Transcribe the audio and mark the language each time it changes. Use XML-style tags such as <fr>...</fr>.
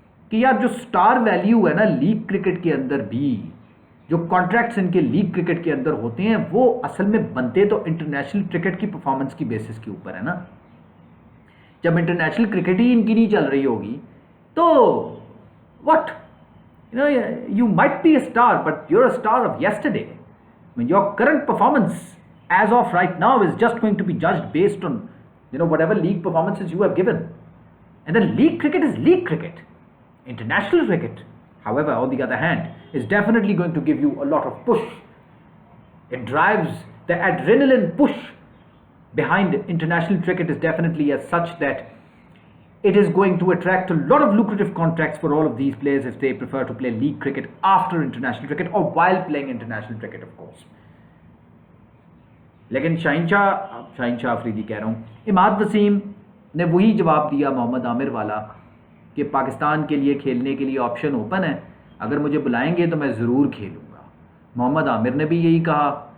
<ur>کہ یار جو سٹار ویلیو ہے نا لیگ کرکٹ کے اندر بھی، جو کانٹریکٹس ان کے لیگ کرکٹ کے اندر ہوتے ہیں، وہ اصل میں بنتے تو انٹرنیشنل کرکٹ کی پرفارمنس کی بیسس کے اوپر ہے نا۔ جب انٹرنیشنل کرکٹ ہی ان کی نہیں چل رہی ہوگی تو what,</ur> <en>you might be a star but you're a star of yesterday. I mean, your current performance as of right now is just going to be judged based on whatever league performances you have given. And then league cricket is league cricket. International cricket, however, on the other hand, is definitely going to give you a lot of push. It drives the adrenaline push behind international cricket is definitely as such that it is going to attract a lot of lucrative contracts for all of these players if they prefer to play league cricket after international cricket or while playing international cricket, of course.</en> <ur>لیکن شاہین شاہ افریدی کہہ رہا ہوں، اماد وسیم نے وہی جواب دیا محمد عامر والا کہ پاکستان کے لیے کھیلنے کے لیے آپشن اوپن ہے، اگر مجھے بلائیں گے تو میں ضرور کھیلوں گا۔ محمد عامر نے بھی یہی کہا،</ur>